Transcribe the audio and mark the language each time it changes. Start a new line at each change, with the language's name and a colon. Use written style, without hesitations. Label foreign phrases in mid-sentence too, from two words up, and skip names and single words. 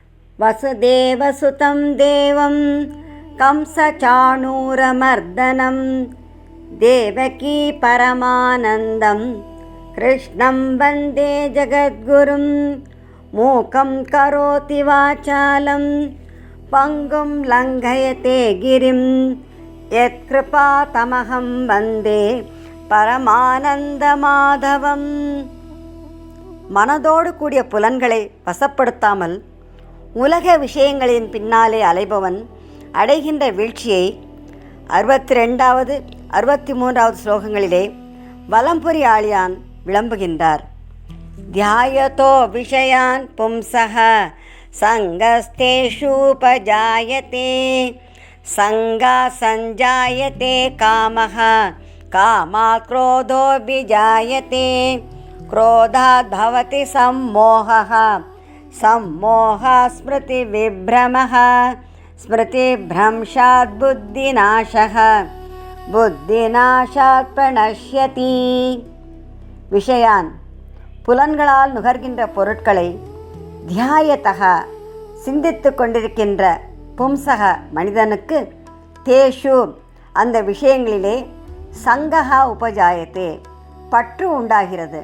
Sanskrit: वसुदेवसुतं देवं कंसचाणूरमर्दनं देवकी परमानन्दं कृष्णं वन्दे जगद्गुरुं मूकं करोति वाचालं पङ्गुं लङ्घयते गिरिं यत्कृपातमहं वन्दे பரமானந்தமாதவம்.
Tamil: மனதோடு கூடிய புலன்களை வசப்படுத்தாமல் உலக விஷயங்களின் பின்னாலே அலைபவன் அடைகின்ற வீழ்ச்சியை 62வது 63வது ஸ்லோகங்களிலே வலம்புரி ஆழியான் விளம்புகின்றார்.
Sanskrit: ध्यायतो विषयान् पुंसः सङ्गस्तेषूपजायते सङ्गात् सञ्जायते कामः कामात् क्रोधोऽभिजायते क्रोधात् भवति सम्मोहः सम्मोहात् स्मृतिविभ्रमः स्मृतिभ्रंशात् बुद्धिनाशः बुद्धिनाशात् प्रणश्यति.
Tamil: விஷயான் புலன்களால் நுகர்கின்ற பொருட்களை தியாயத்தக சிந்தித்து கொண்டிருக்கின்ற பும்சக மனிதனுக்கு தேஷு அந்த விஷயங்களிலே
Sanskrit: सङ्गः उपजायते
Tamil: பற்று உண்டாகிறது.